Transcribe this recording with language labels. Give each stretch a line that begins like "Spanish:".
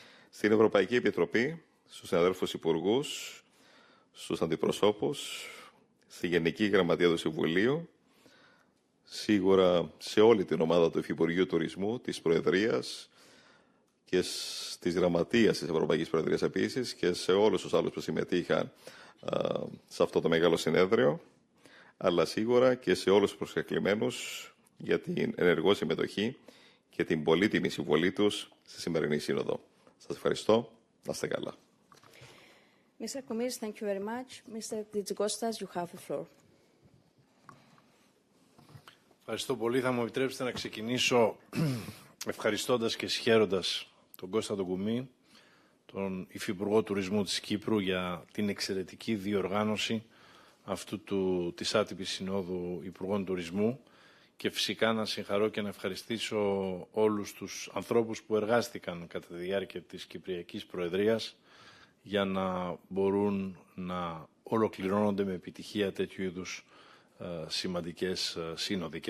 Greek: στην Ευρωπαϊκή Επιτροπή, στους συναδέλφους υπουργούς, στους αντιπροσώπους, στη Γενική Γραμματεία του Συμβουλίου, σίγουρα σε όλη την ομάδα του Υφυπουργείου Τουρισμού, της Προεδρίας και της Γραμματείας της Ευρωπαϊκής Προεδρίας επίσης και σε όλους τους άλλους που συμμετείχαν σε αυτό το μεγάλο συνέδριο, αλλά σίγουρα και σε όλους τους προσκεκλημένους για την ενεργό συμμετοχή και την πολύτιμη συμβολή τους στη σημερινή σύνοδο. Σας ευχαριστώ. Να είστε καλά.
English: Mr. Koumis, thank you very much. Mr. Tzitzikostas, you have the floor.
Greek: Ευχαριστώ πολύ. Θα μου επιτρέψετε να ξεκινήσω ευχαριστώντας και συγχαίροντας τον Κώστα τον Κoumis, τον Υφυπουργό Τουρισμού της Κύπρου, για την εξαιρετική διοργάνωση της άτυπης Συνόδου Υπουργών Τουρισμού, και φυσικά να συγχαρώ και να ευχαριστήσω όλους τους ανθρώπους που εργάστηκαν κατά τη διάρκεια της Κυπριακής Προεδρίας για να μπορούν να ολοκληρώνονται με επιτυχία τέτοιου είδους σημαντικές σύνοδοι.